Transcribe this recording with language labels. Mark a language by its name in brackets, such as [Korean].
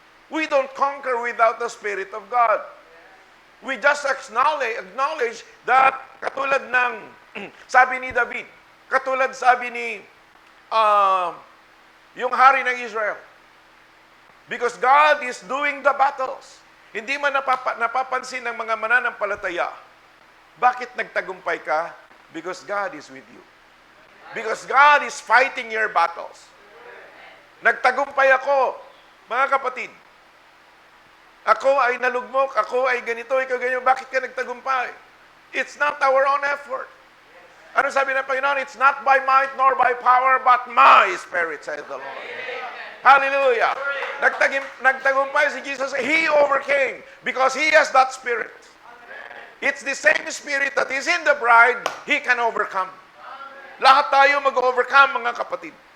[English] We don't conquer without the Spirit of God. We just acknowledge that [Filipino] katulad ng sabi ni David, katulad sabi ni yung hari ng Israel. [English] Because God is doing the battles. [Filipino] Hindi man napapansin ng mga mananampalataya. Bakit nagtagumpay ka? [English] Because God is with you. Because God is fighting your battles. [Filipino] Nagtagumpay ako, mga kapatid. Ako ay nalugmok, ako ay ganito, ikaw ganyan. Bakit ka nagtagumpay? [English] It's not our own effort. [Filipino] Ano sabi ng Panginoon? [English] It's not by might nor by power, but my Spirit, says the Lord. Hallelujah. [Filipino] Nagtagumpay si Jesus. [English] He overcame because He has that Spirit. It's the same Spirit that is in the bride, He can overcome. [Filipino] Lahat tayo mag-overcome, mga kapatid.